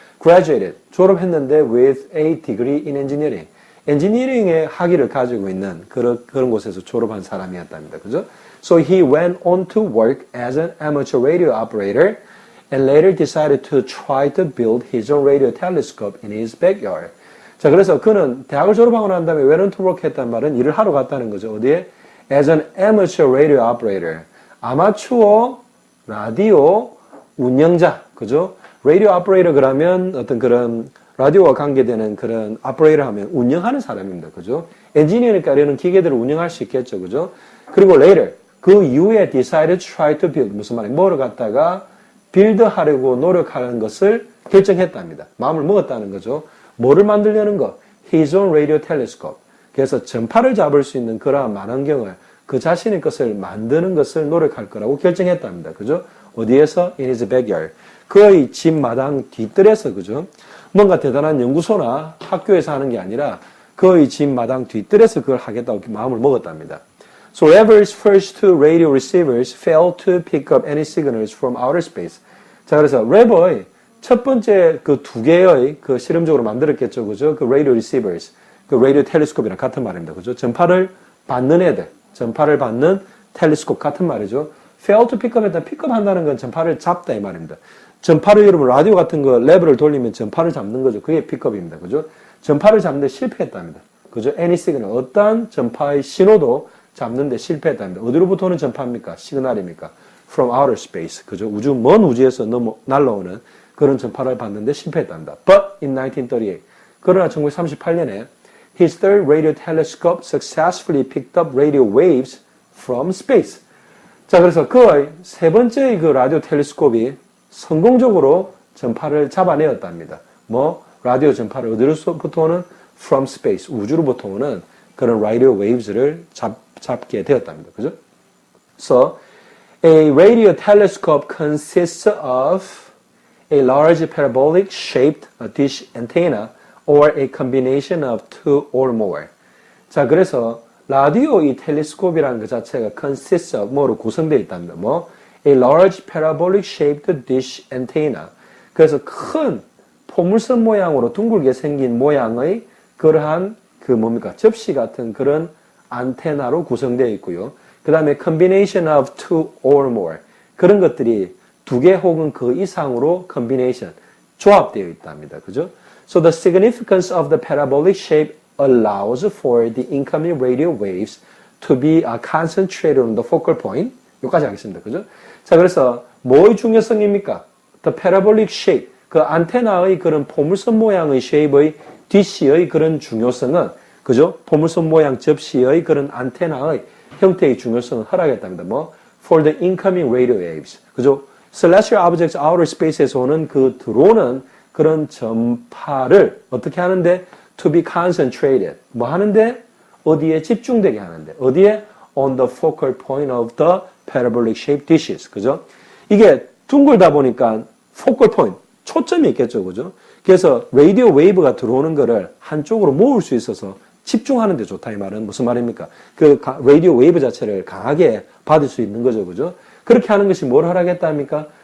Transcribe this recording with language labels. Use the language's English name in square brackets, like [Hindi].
[English] Graduated [Korean] 졸업했는데 [English] with a degree in engineering. [Korean] 엔지니어링의 학위를 가지고 있는 그런 곳에서 졸업한 사람이었답니다. 그죠? [English] So he went on to work as an amateur radio operator and later decided to try to build his own radio telescope in his backyard. [Korean] 자, 그래서 그는 대학을 졸업하고 난 다음에 [English] went on to work [Korean] 했단 말은 일을 하러 갔다는 거죠. 어디에? [English] As an amateur radio operator. [Korean] 아마추어 라디오 운영자. 그죠? radio operator 그러면 어떤 그런 라디오와 관계되는 그런 오퍼레이터 하면 운영하는 사람입니다. 그죠? 엔지니어니까 이런 기계들을 운영할 수 있겠죠. 그죠? 그리고 later, 그 이후에 [English] decided to try to build. [Korean] 무슨 말이에요? 뭐를 갖다가 빌드하려고 노력하는 것을 결정했답니다. 마음을 먹었다는 거죠. 뭐를 만들려는 거? [English] His own radio telescope. [Korean] 그래서 전파를 잡을 수 있는 그러한 망원경을 그 자신의 것을 만드는 것을 노력할 거라고 결정했답니다. 그죠? 어디에서? [English] In his backyard. [Korean] 그의 집 마당 뒤뜰에서, 그죠? 뭔가 대단한 연구소나 학교에서 하는 게 아니라 그의 집 마당 뒤뜰에서 그걸 하겠다고 마음을 먹었답니다. [English] So Rever's first two radio receivers failed to pick up any signals from outer space. [Korean] 자, 그래서 레버의 첫 번째 그 두 개의 그 실험적으로 만들었겠죠, 그죠? 그 radio receivers, 그 radio telescope이랑 같은 말입니다, 그죠? 전파를 받는 애들, 전파를 받는 텔레스콥 같은 말이죠. [English] fail to pick up [Korean] 했다, pick up 한다는 건 전파를 잡다 이 말입니다. 전파를 여러분 라디오 같은 거 레버를 돌리면 전파를 잡는 거죠. 그게 pickup입니다, 그죠? 전파를 잡는데 실패했답니다, 그죠? [English] any signal, [Korean] 어떠한 전파의 신호도 잡는데 실패했답니다. 어디로부터 오는 전파입니까? 시그널입니까? [English] From outer space. [Korean] 그죠? 우주, 먼 우주에서 날라오는 그런 전파를 받는데 실패했답니다. [English] But in 1938. [Korean] 그러나 1938년에 [English] his third radio telescope successfully picked up radio waves from space. [Korean] 자, 그래서 그의 세 번째 그 라디오 텔레스콥이 성공적으로 전파를 잡아내었답니다. 뭐, 라디오 전파를 어디로부터 오는? [English] From space. [Korean] 우주로부터 오는 그런 radio waves를 잡게 되었답니다. 그죠? [English] So, a radio telescope consists of a large parabolic shaped dish antenna or a combination of two or more. [Korean] 자, 그래서 라디오 이 텔레스콥이라는 그 자체가 [English] consists of [Korean] 뭐로 구성되어 있답니다. 뭐 [English] a large parabolic shaped dish antenna. [Korean] 그래서 큰 포물선 모양으로 둥글게 생긴 모양의 그러한 그 뭡니까? 접시 같은 그런 안테나로 구성되어 있고요. 그 다음에 [English] combination of two or more. [Korean] 그런 것들이 두 개 혹은 그 이상으로 combination, 조합되어 있답니다. 그죠? [English] So the significance of the parabolic shape allows for the incoming radio waves to be concentrated on the focal point. [Korean] 여기까지 하겠습니다. 그죠? 자, 그래서 뭐의 중요성입니까? [English] The parabolic shape. [Korean] 그 안테나의 그런 포물선 모양의 shape의 dish의 그런 중요성은 그죠? 포물선 모양 접시의 그런 안테나의 형태의 중요성을 허락했답니다. 뭐? [English] For the incoming radio waves. [Korean] 그죠? [English] Celestial objects [Korean] outer space에서 오는 그 들어오는 그런 전파를 어떻게 하는데? [English] To be concentrated. [Korean] 뭐 하는데? 어디에 집중되게 하는데. 어디에? [English] On the focal point of the parabolic shaped dishes. [Korean] 그죠? 이게 둥글다 보니까 focal point, 초점이 있겠죠. 그죠? 그래서 라디오 웨이브가 들어오는 거를 한쪽으로 모을 수 있어서 집중하는 데 좋다 이 말은 무슨 말입니까? 그 라디오 웨이브 자체를 강하게 받을 수 있는 거죠. 그죠? 그렇게 하는 것이 뭘 하라겠답니까?